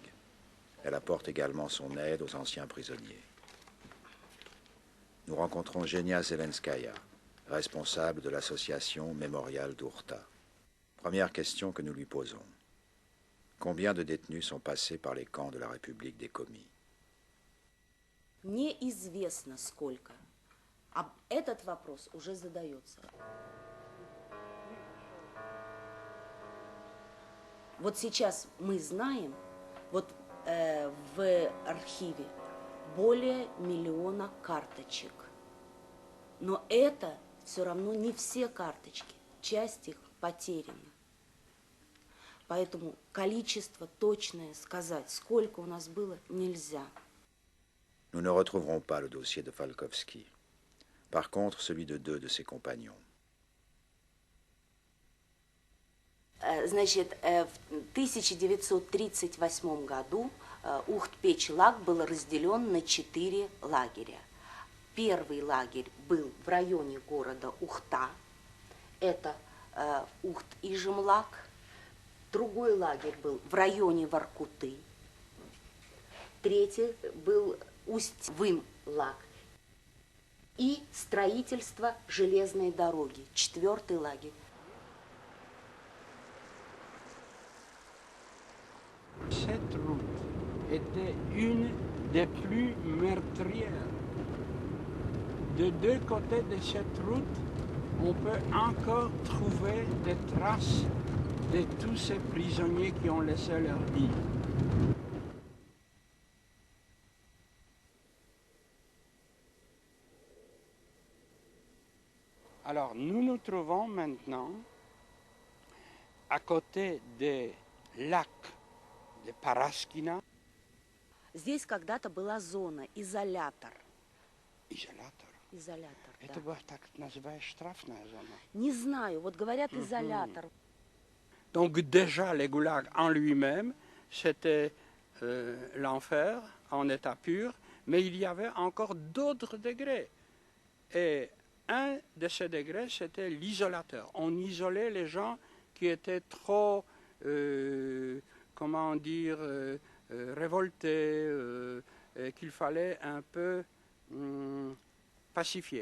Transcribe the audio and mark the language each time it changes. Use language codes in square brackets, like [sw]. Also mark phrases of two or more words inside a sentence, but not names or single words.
[fr] Elle apporte également son aide aux anciens prisonniers. Nous rencontrons Genia Zelenskaya, responsable de l'association Mémorial d'Ourta. Première question que nous lui posons. Combien de détenus sont passés par les camps de la République des Komis? [ru] Неизвестно сколько. Этот вопрос уже задается. Вот сейчас мы знаем, вот в архиве более 1 миллиона карточек. Но это все равно не все карточки. Часть их потеряна. Поэтому количество точное сказать, сколько у нас было, нельзя. [fr] Nous ne retrouverons pas le dossier de Falkovski. Par contre, celui de 2 de ses compagnons. [ru] Значит, в 1938 году Ухт-Печ-Лаг был разделен на 4 лагеря. Первый лагерь был в районе города Ухта. Это Ухт-Ижемлак. Другой лагерь был в районе Воркуты. Третий был Усть-Вымлак. И строительство железной дороги. Четвертый лагерь. [fr] Cette route était une des plus meurtrières. De deux côtés de cette route, on peut encore trouver des traces de tous ces prisonniers qui ont laissé leur vie. Alors, nous nous trouvons maintenant à côté des lacs de Paraskina. [ru] Здесь когда-то была зона, изолятор. Изолятор. Изолятор, Это да. была так называемая штрафная зона. Не знаю, вот говорят изолятор. [fr] Donc déjà, les goulags en lui-même, c'était l'enfer en état pur, mais il y avait encore d'autres degrés. Et un de ces degrés, c'était l'isolateur. On isolait les gens qui étaient trop, comment dire, révoltés, et qu'il fallait un peu pacifier.